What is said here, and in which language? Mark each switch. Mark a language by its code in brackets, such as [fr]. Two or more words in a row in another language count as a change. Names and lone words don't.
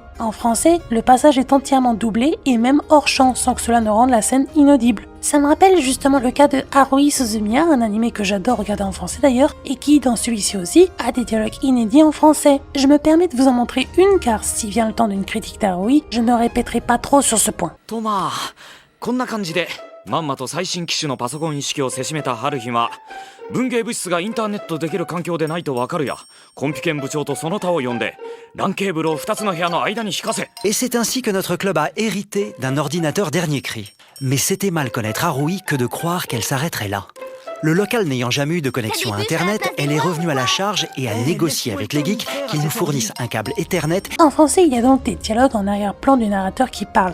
[fr] En français, le passage est entièrement doublé et même hors champ, sans que cela ne rende la scène inaudible. Ça me rappelle justement le cas de Haruhi Suzumiya, un animé que j'adore regarder en français d'ailleurs, et qui, dans celui-ci aussi, a des dialogues inédits en français. Je me permets de vous en montrer une car si vient le temps d'une critique d'Haruhi, je ne répéterai pas trop sur ce point. [ja] とまあこんな感じでまんまと最新機種のパソコン一式をせしめた春日は文芸物質がインターネットできる環境でないとわかるやコンピケン部長とその他を呼んで LAN ケーブルを2つの部屋の間に引かせ [fr] Et c'est ainsi que notre club a hérité d'un ordinateur dernier cri. Mais c'était mal connaître Haruhi que de croire qu'elle s'arrêterait là. Le local n'ayant jamais eu de connexion à Internet, elle est revenue à la charge et a négocié avec les geeks qu'ils nous fournissent un câble Ethernet. En français, il y a donc des dialogues en arrière-plan du narrateur qui parle.